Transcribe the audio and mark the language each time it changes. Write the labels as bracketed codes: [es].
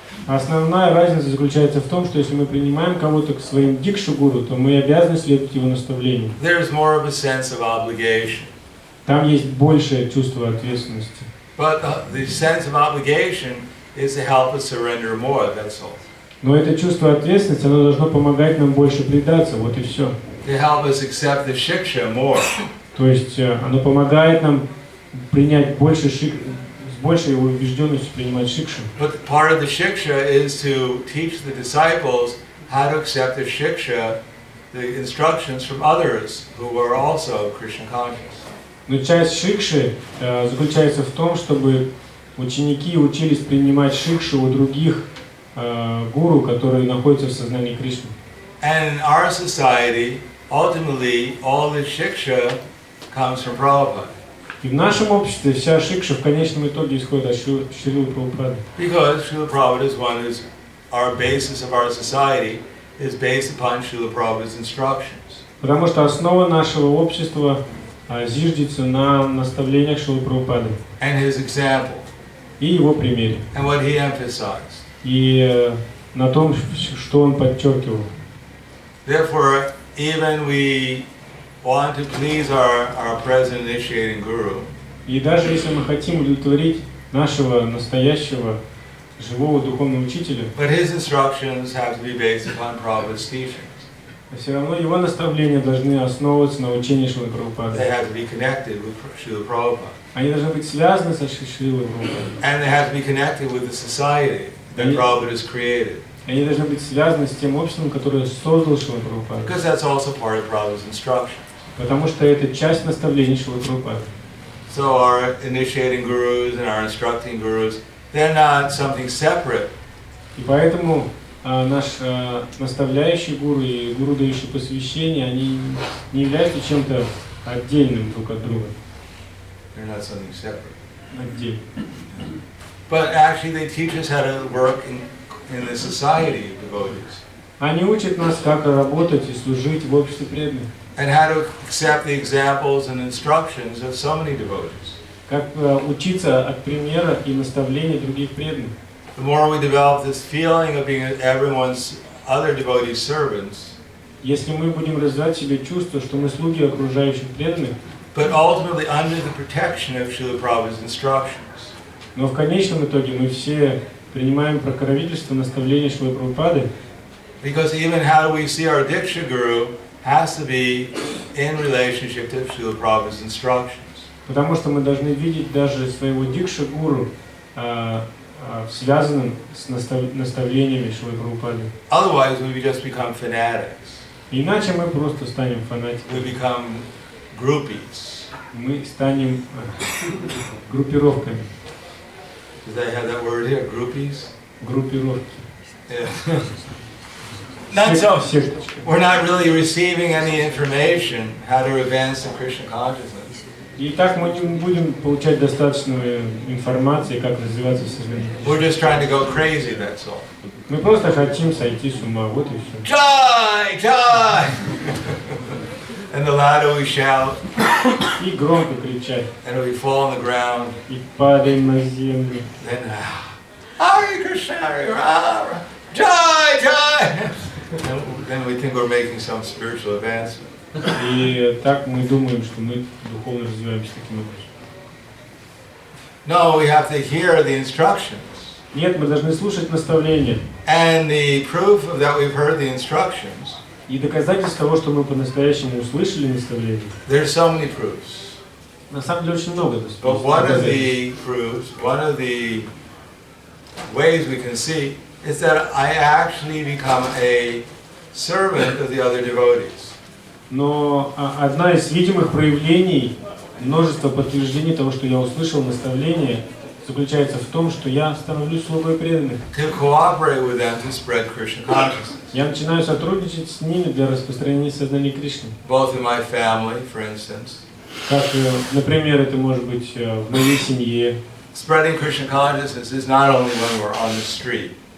[ru] Основная разница заключается в том, что если мы принимаем кого-то к своим дикшу-гуру, то мы обязаны следовать его наставлениям. [en] There's more of a sense of obligation. [ru] Там есть большее чувство ответственности. [en] But the sense of obligation is to help us surrender more, that's all. [ru] Но это чувство ответственности, оно должно помогать нам больше предаться, вот и все. [en] To help us accept the shiksha more. [ru] То есть оно помогает нам принять больше большей его убежденностью принимать шикшу. [en] But part of the shiksha is to teach the disciples how to accept the shiksha, the instructions from others who are also Krishna conscious. [ru] Но часть шикши заключается в том, чтобы ученики учились принимать шикшу у других гуру, которые находятся в сознании Кришны. [en] And in our society, ultimately, all the shiksha comes from Prabhupada. [ru] И в нашем обществе вся шикша в конечном итоге исходит от Шрилы Прабхупады. [en] Because Srila Prabhupada is one who's our basis of our society is based upon Srila Prabhupada's instructions. [ru] Потому что основа нашего общества зиждется на наставлениях Шрилы Прабхупады. [en] And his example. [ru] И его примере. [en] And what he emphasized. [ru] И на том, что он подчеркивал. [en] Therefore, even we want to please our present initiating guru. [ru] И даже если мы хотим удовлетворить нашего настоящего живого духовного учителя, [en] but his instructions have to be based upon Prabhupada's teachings. [ru] Все равно его наставления должны основываться на учении Шрилы Прабхупады. [en] They have to be connected with Srila Prabhupada. [ru] Они должны быть связаны со Шрилой Прабхупадой. [en] And they have to be connected with the society that Prabhupada has created. [ru] Они должны быть связаны с тем обществом, которое создал Шрила Прабхупада. [en] Because that's also part of Prabhupada's instruction. [ru] Потому что это часть наставлений Шрилы Прабхупады. [en] So our initiating gurus and our instructing gurus, they're not something separate. [ru] И поэтому наш наставляющий гуру и гуру, дающий посвящение, они не являются чем-то отдельным друг от друга. [en] They're not something separate. [ru] Отдельно. [en] But actually they teach us how to work in the society of devotees. [ru] Они учат нас, как работать и служить в обществе преданных. [en] And how to accept the examples and instructions of so many devotees. [ru] Как учиться от примера и наставлений других преданных. [en] The more we develop this feeling of being everyone's other devotees' servants, [ru] если мы будем развивать в себе чувство, что мы слуги окружающих преданных, [en] but ultimately under the protection of Srila Prabhupada's instructions. [ru] Но в конечном итоге мы все принимаем покровительство наставления Шрилы Прабхупады. [en] Because even how we see our Diksha Guru has to be in relationship to Srila Prabhupada's instructions. [ru] Потому что мы должны видеть даже своего Дикша Гуру связанным с наставлениями Шрилы Прабхупады. [en] Otherwise, we just become fanatics. [ru] Иначе мы просто станем фанатиками. [en] We become groupies. [ru] Мы станем группировками. [en] Does that have that word here? Groupies? [ru] Группировки. [en] Yeah. Not so. [ru] Секточка. [en] We're not really receiving any information how to advance in Krishna consciousness. [ru] И так мы не будем получать достаточно информации, как развиваться в сознании. [en] We're just trying to go crazy, that's all. [ru] Мы просто хотим сойти с ума, вот и все. [en] Jai! Jai! And the louder we shout, [ru] И громко кричать, [en] and we fall on the ground, [ru] и падаем на землю. [en] then Hare Krishna, Hare Rama, Jai! Jai! And then we think we're making some spiritual advancement. [ru] И так мы думаем, что мы духовно развиваемся таким образом. [en] No, we have to hear the instructions. [ru] Нет, мы должны слушать наставления. [en] And the proof of that we've heard the instructions. [ru] И доказательство того, что мы по-настоящему услышали наставления. [en] There's so many proofs. [ru] На самом деле очень много [en] But one of the proofs, one of the ways we can see is that I actually become a servant of the other devotees. [ru] Но одна из видимых проявлений, множество подтверждений того, что я услышал наставление, заключается в том, что я становлюсь слугой преданных. [en] To cooperate with them to spread Krishna consciousness. [ru] Я начинаю сотрудничать с ними для распространения сознания Кришны. [en] Both in my family, for instance. [ru] Как, например, это может быть в моей семье. [en] Spreading Krishna consciousness is not only when we're on the street.